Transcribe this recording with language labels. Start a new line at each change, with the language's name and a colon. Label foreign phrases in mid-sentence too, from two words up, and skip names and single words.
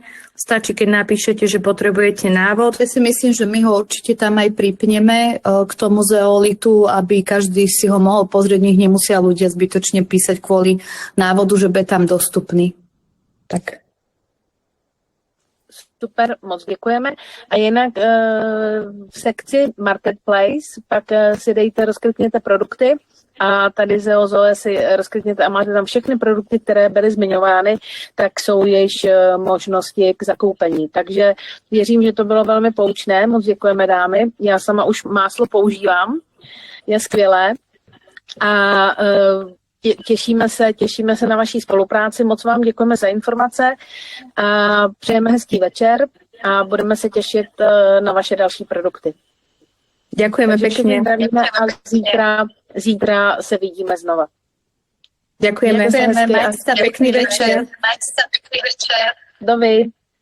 Slovak: Stačí, keď napíšete, že potrebujete návod. Ja si myslím, že my ho určite tam aj pripneme k tomu zeolitu, aby každý si ho mohol pozrieť, nech nemusia ľudia zbytočne písať kvôli návodu, že bude tam dostupný. Tak.
Czech: Super, moc děkujeme. A jinak v sekci Marketplace pak si dejte, rozklikněte produkty a tady Zeozoe si rozklikněte a máte tam všechny produkty, které byly zmiňovány, tak jsou již možnosti k zakoupení. Takže věřím, že to bylo velmi poučné. Moc děkujeme, dámy. Já sama už máslo používám. Je skvělé. A těšíme se na vaší spolupráci. Moc vám děkujeme za informace a přejeme hezký večer a budeme se těšit na vaše další produkty.
Slovak: Ďakujeme pekne.
Czech: A zítra se vidíme znova.
Slovak: Ďakujeme. Majte sa pekný večer. Dovi.